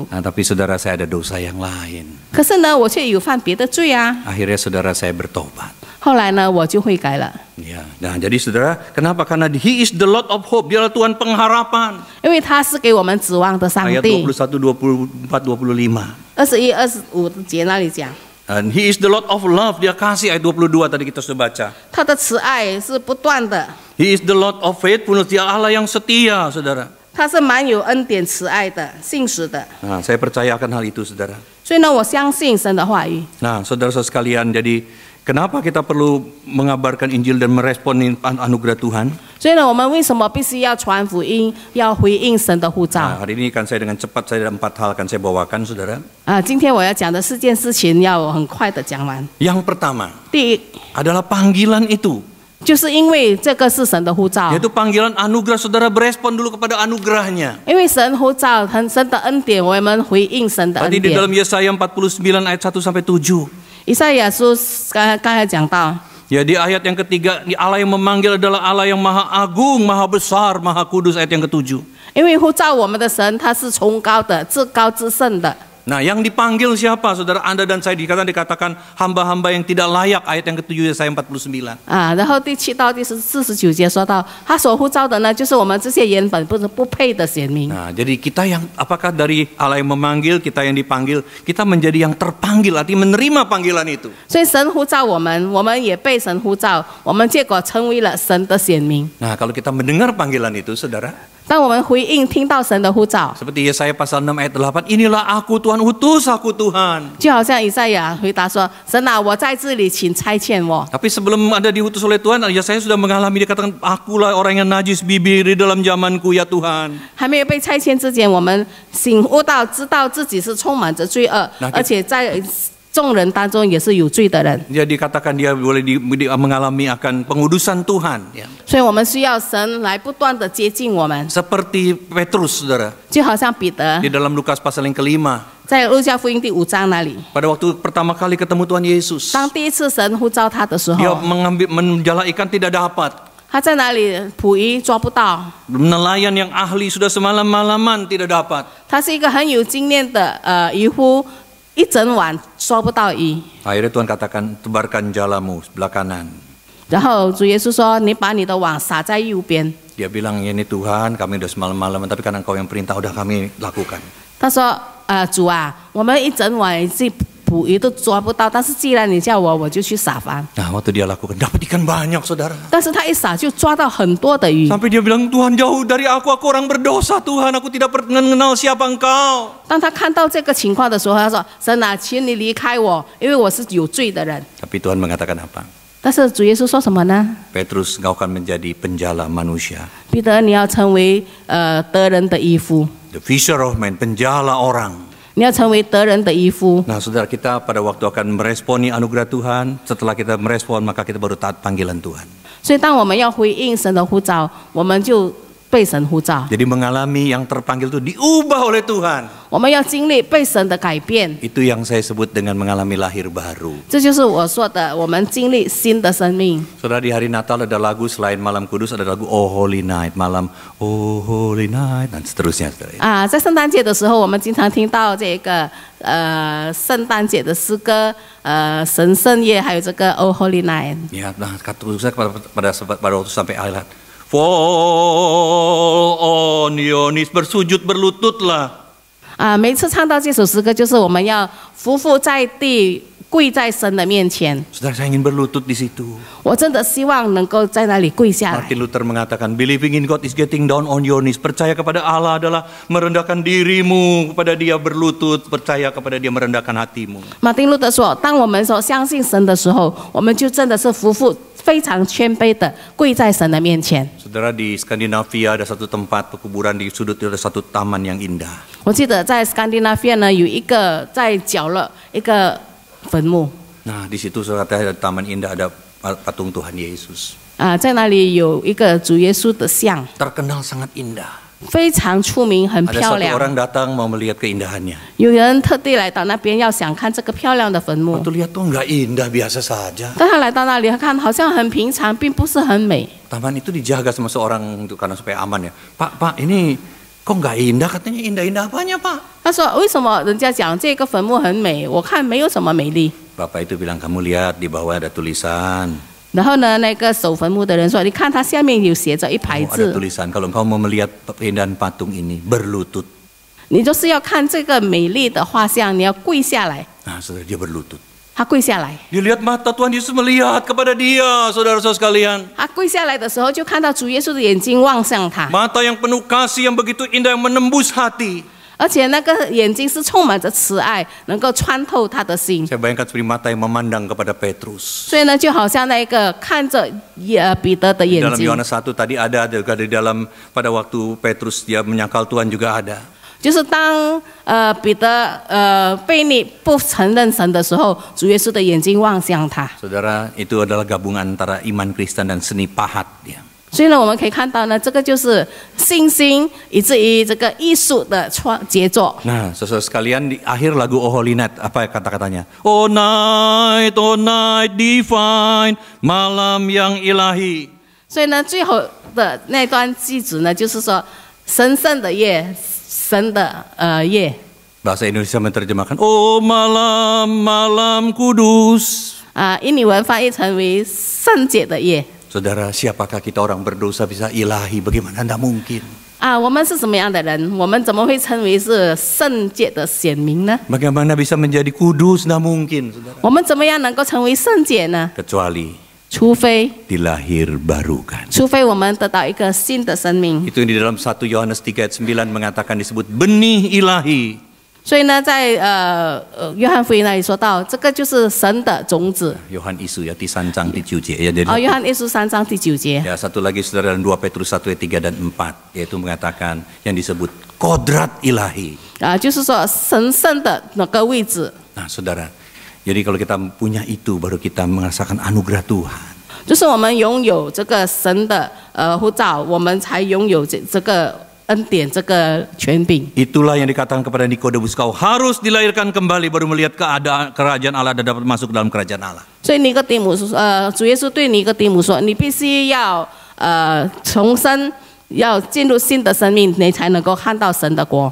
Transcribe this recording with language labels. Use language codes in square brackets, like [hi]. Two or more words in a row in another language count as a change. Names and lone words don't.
[id] Nah, tapi saudara saya ada dosa yang lain. [zh] 可是呢，我却有犯别的罪啊。 [id] Akhirnya saudara saya bertobat. [zh] 后来呢，我就悔改了。 [id] Ya, nah jadi saudara, kenapa? [en] Karena He is the Lord of hope. [id] Dialah Tuhan pengharapan. [zh] 因为他是给我们指望的上 [id] Ayat [zh] 帝。 21, 24, 25. 21、25节那里讲， [en] And He is the Lord of love. [id] Dia kasih ayat 22 tadi kita sudah baca. [zh] 他的慈爱是不断的， [en] He is the Lord of faithfulness. [id] Dia Allah yang setia, saudara. [zh] 他是蛮有恩典、慈爱的、信实的。 [id] Nah, saya percaya akan hal itu, saudara. [zh] 所以呢，我相信神的话语。 [id] Nah, saudara-saudara sekalian, jadi kenapa kita perlu mengabarkan Injil dan meresponi anugerah Tuhan? [zh] 所以呢，我们为什么必须要传福音，要回应神的呼 [id] Nah, [zh] 召？ [id] hari ini kan saya dengan cepat, saya ada 4 hal akan saya bawakan, saudara. [zh] 今天我要讲的4件事情，要很快的讲完。 [id] Yang pertama [zh] 第一， [id] adalah panggilan itu. [zh] 就是因为这个是神的呼召， [id] Yaitu panggilan anugerah, saudara berespon dulu kepada anugerahnya. [zh] 因为神呼召，神的恩典，我们回应神的恩 [id] Tadi di [zh] 典。 [id] dalam Yesaya 49 ayat 1 sampai 7. [zh] 以赛亚书刚才讲到， [id] Ya, di ayat yang ketiga, di Allah yang memanggil adalah Allah yang maha agung, maha besar, maha kudus, ayat yang ke-7. [zh] 因为呼召我们的神，他是崇高的、至高至圣的。 [id] Nah, yang dipanggil siapa? Saudara, Anda dan saya dikatakan hamba-hamba yang tidak layak, ayat yang ke-7 Yesaya 49. [zh] 然后第7到第49节说到，他所呼召的呢，就是我们这些原本不配的显明。 [id] Nah, jadi kita yang apakah dari Allah yang memanggil, kita yang dipanggil, kita menjadi yang terpanggil, artinya menerima panggilan itu. [zh] 所以神呼召我们，我们也被神呼召，我们结果成为了神的显明。 [id] Nah, kalau kita mendengar panggilan itu, saudara, [zh] 当我们回应听到神的呼召， [id] seperti Yesaya pasal 6 ayat 8, inilah aku Tuhan, utus aku Tuhan. [zh] 就好像以赛亚回答说：“神啊，我在这里，请差遣我。” [id] Tapi sebelum ada diutus oleh Tuhan, Yesaya sudah mengalami, dia katakan, akulah orang yang najis bibir di dalam zamanku ya Tuhan. [zh] 还没有被差遣之前，我们醒悟到，知道自己是充满着罪恶，而且在众人当中也是有罪的人。 [id] Jadi dikatakan dia boleh mengalami akan pengudusan Tuhan. Ya. [zh] 所以我们需要神来不断的接近我们， [id] Seperti Petrus, saudara, [zh] 就好像彼得 [id] di dalam Lukas pasal yang ke-5. [zh] 在路加福音第5章那里， [id] Pada waktu pertama kali ketemu Tuhan Yesus, [zh] 当第一次神呼召他的时 [id] dia [zh] 候， [id] menjala ikan tidak dapat. [zh] 他在哪里捕鱼抓不到， [id] Nelayan yang ahli sudah semalam-malaman tidak dapat. [zh] 他是一个很有经验的渔夫，一整晚抓不到鱼。 [id] Akhirnya Tuhan katakan, tebarkan jalamu sebelah kanan. [zh] 然后主耶稣说：“你把你的网撒在右边。” [id] Dia bilang, ini Tuhan, kami sudah semalam-malaman, tapi karena Engkau yang perintah, udah kami lakukan. [zh] 他说：“主啊，我们一整晚去捕鱼都抓不到，但是既然你叫我，我就去撒网。” [id] Nah, waktu dia lakukan, dapat ikan banyak, saudara. [zh] 但是他一撒就抓到很多的鱼。 [id] Sampai dia bilang, Tuhan jauh dari aku orang berdosa, Tuhan, aku tidak mengenal siapa Engkau. [zh] 当他看到这个情况的时候，他说：“神啊，请你离开我，因为我是有罪的人。” [id] Tapi Tuhan mengatakan apa? [zh] 但是主耶稣说什么呢？ [id] Petrus, engkau akan menjadi penjala manusia. [zh] 彼得，你要成为得人的渔夫， [en] The fisher of men, [id] penjala orang. [zh] 你要成为得人的渔夫。 [id] Nah, saudara, kita pada waktu akan meresponi anugerah Tuhan, setelah kita merespon, maka kita baru taat panggilan Tuhan. [zh] 所以，当我们要回应神的呼召，我们就被神呼召。 [id] Jadi mengalami yang terpanggil itu diubah oleh Tuhan. [zh] 我们要经历被神的改变， [id] Itu yang saya sebut dengan mengalami lahir baru. [zh] 这就是我说的，我们经历新的生命。 [id] Saudara, di hari Natal ada lagu selain Malam Kudus, ada lagu Oh Holy Night, malam Oh Holy Night, dan seterusnya, saudara. [zh] 在圣诞节的时候，我们经常听到这个圣诞节的诗歌，神圣夜，还有这个 Oh Holy Night。 [id] Ya, nah, khususnya pada waktu sampai ayat [en] Fall on your knees, [id] bersujud berlututlah. [zh] 每次唱到这首诗歌，就是我们要匍匐在地，跪在神的面前。 [id] Saudara, saya ingin berlutut di situ. [zh] 我真的希望能够在那里跪下来。 [id] Martin Luther mengatakan, [en] believing in God is getting down on your knees. [id] Percaya kepada Allah adalah merendahkan dirimu kepada Dia, berlutut. Percaya kepada Dia, merendahkan hatimu. [zh] 马丁路德说：“当我们说相信神的时候，我们就真的是匍匐，非常谦卑的跪在神的面前。” [id] Saudara, di Skandinavia ada satu tempat pekuburan, di sudut itu ada satu taman yang indah. [zh] 我记得在 Scandinavia 呢，有一个在角落一个坟墓。 [id] Nah, di situ saudara, ada taman indah, ada patung Tuhan Yesus. [zh] 在那里有一个主耶稣的像， [id] Terkenal sangat indah. [zh] 非常出名，很 [id] Ada [zh] 漂 [id] satu [zh] 亮。 [id] orang datang mau melihat keindahannya. [zh] 有人特地来到那边，要想看这个漂亮的坟墓。 [id] Waktu lihat tuh nggak indah, biasa saja. 当他来到那里，他看好像很平常，并不是很美。 Taman itu dijaga sama seorang itu karena supaya aman ya. Pak, ini kok nggak indah? Katanya indah-indah apanya, Pak? [zh] 他说：“为什么人家讲这个坟墓很美？我看没有什么美丽。” [id] Bapak itu bilang, kamu lihat di bawah ada tulisan. [zh] 然后呢，那个守坟墓的人说：“你看，它下面有写着一排 [id] Ada [zh] 字， [id] tulisan, kalau engkau mau melihat keindahan patung ini, berlutut. [zh] 你就是要看这个美丽的画像，你要跪下来。 [id] Nah, saudara, dia berlutut. ” [zh] 他跪下来， [id] Dia lihat mata Tuhan Yesus melihat kepada dia, saudara-saudara sekalian. [zh] 他跪下来的时候，就看到主耶稣的眼睛望向他， [id] Mata yang penuh kasih, yang begitu indah, yang menembus hati. [zh] 而且那个眼睛是充满着慈爱，能够穿透他的心。 [id] Saya bayangkan seperti mata yang memandang kepada Petrus. [zh] 所以呢，就好像那个看着彼得的眼 [id] Dalam [zh] 睛， [id] Yohanes 1 tadi ada juga di dalam pada waktu Petrus dia menyangkal Tuhan juga ada. [zh] 就是当彼得悖逆不承认神的时候，主耶稣的眼睛望向他。 [id] Saudara, itu adalah gabungan antara iman Kristen dan seni pahat ya. [zh] 所以呢，我们可以看到呢，这个就是信心以至于这个艺术的杰作。 [id] Nah, saudara sekalian, di akhir lagu Oh Holy Night, apa kata-katanya? [en] Oh night divine, [id] malam yang ilahi. [zh] 所以呢，最后的那段句子呢，就是说神圣的夜，神的夜。 [id] Bahasa Indonesia menerjemahkan, oh malam, malam kudus. 印尼文翻译成为圣洁的夜。 Saudara, siapakah kita orang berdosa bisa ilahi? Bagaimana? Tidak mungkin. [zh] 我们是什么样的人？我们怎么会称为是圣洁的显明呢？ [id] Bagaimana bisa menjadi kudus? Tidak mungkin, saudara. [zh] 我们怎么样能够成为圣洁呢？ [id] Kecuali [zh] 除非 [id] dilahir barukan. [zh] 我们得到一个新的生命。 [id] Itu yang di dalam 1 Yohanes 3 ayat 9 mengatakan disebut benih ilahi. [zh] 所以呢，在约翰福音那里说到，这个就是神的种子。 [id] Yohan Isu ya, di 3 [zh] 章第9节 [id] ya. Jadi, [zh] 约翰一书3章第9节。 [id] ya, satu lagi saudara dalam 2 Petrus 1 ayat 3 dan 4 yaitu mengatakan yang disebut kodrat ilahi. [zh] 就是说神圣的那个位置。 [id] Nah, saudara, jadi kalau kita punya itu baru kita merasakan anugerah Tuhan. [zh] 就是我们拥有这个神的护照，我们才拥有这个恩典，这个权柄。 [id] Itulah yang dikatakan kepada Nikodemus, kau harus dilahirkan kembali baru melihat keadaan kerajaan Allah dan dapat masuk dalam kerajaan Allah. [zh] 所以尼哥底母主耶稣对尼哥底母说：“你必须要重生，要进入新的生命，你才能够看到神的国。”